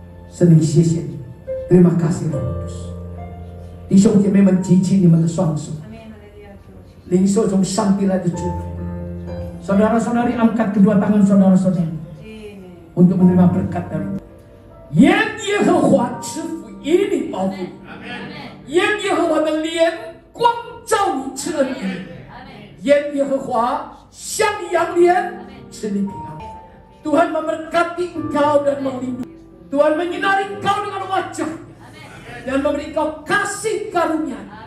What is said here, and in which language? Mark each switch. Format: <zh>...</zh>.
<id>Seni，</id> <zh>谢谢你，</zh> <id>terima kasih Roh Kudus。</id> <zh>弟兄姐妹们，举起你们的双手，领受从上帝来的祝福。</zh> <id>Saudara-saudari, angkat kedua tangan saudara-saudara untuk menerima berkat dari Tuhan.</id> <zh>愿耶和华赐福以你保护，愿耶和华的脸光照你，赐恩于你。愿耶和华向你扬脸，赐你平安。</zh> <id>Tuhan memberkati engkau dan melindungi. Tuhan menyinari engkau dengan wajah-Nya dan memberi engkau kasih karunia.</id>